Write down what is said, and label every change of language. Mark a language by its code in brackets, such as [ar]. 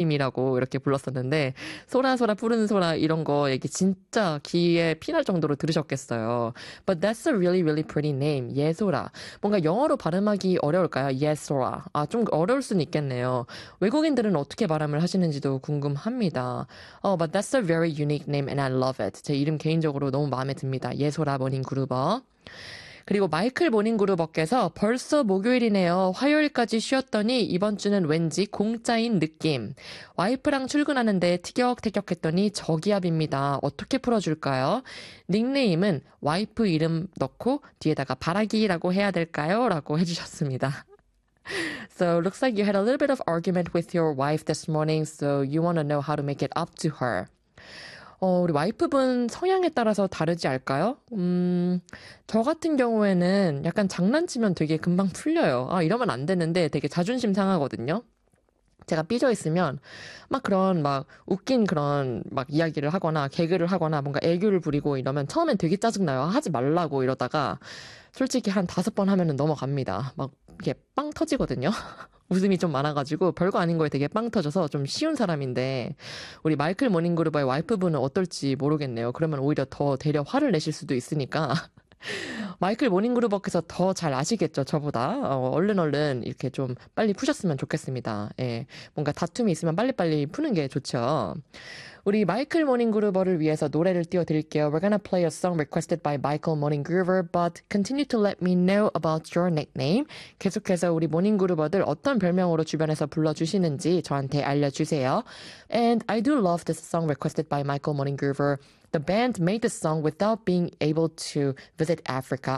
[ko] 님이라고 이렇게 불렀었는데, 소라 소라 푸른 소라 이런 거 얘기 진짜 귀에 피날 정도로 들으셨겠어요. [en] But that's a really really pretty name. 예소라. [ko] 뭔가 영어로 발음하기 어려울까요? 예소라. 아, 좀 어려울 순 있겠네요. 외국인들은 어떻게 발음을 하시는지도 궁금합니다. [en] Oh, but that's a very unique name and I love it. [ko] 제 이름 개인적으로 너무 마음에 듭니다. 예소라 모닝 그루버. 그리고 마이클 모닝그룹업께서 벌써 목요일이네요. 화요일까지 쉬었더니 이번 주는 왠지 공짜인 느낌. 와이프랑 출근하는데 티격태격했더니 저기압입니다. 어떻게 풀어줄까요? 닉네임은 와이프 이름 넣고 뒤에다가 바라기라고 해야 될까요? 라고 해주셨습니다. [en] So looks like you had a little bit of argument with your wife this morning, so you want to know how to make it up to her. [ko] 우리 와이프분 성향에 따라서 다르지 않을까요? 저 같은 경우에는 약간 장난치면 되게 금방 풀려요. 아, 이러면 안 되는데 되게 자존심 상하거든요. 제가 삐져 있으면 막 그런 막 웃긴 그런 막 이야기를 하거나 개그를 하거나 뭔가 애교를 부리고 이러면 처음엔 되게 짜증나요. 하지 말라고 이러다가 솔직히 한 다섯 번 하면은 넘어갑니다. 막 이게 빵 터지거든요. 웃음이 좀 많아가지고 별거 아닌 거에 되게 빵 터져서 좀 쉬운 사람인데 우리 마이클 모닝그룹의 와이프분은 어떨지 모르겠네요. 그러면 오히려 더 대려 화를 내실 수도 있으니까 마이클 모닝그룹께서 더잘 아시겠죠, 저보다. 얼른 얼른 이렇게 좀 빨리 푸셨으면 좋겠습니다. 예, 뭔가 다툼이 있으면 빨리빨리 푸는 게 좋죠. 우리 마이클 모닝그룹을 위해서 노래를 띄워드릴게요. [en] We're gonna play a song requested by Michael Morning Groover, but continue to let me know about your nickname. [ko] 계속해서 우리 모닝그룹들 어떤 별명으로 주변에서 불러주시는지 저한테 알려주세요. [en] And I do love this song requested by Michael Morning Groover. The band made this song without being able to visit Africa.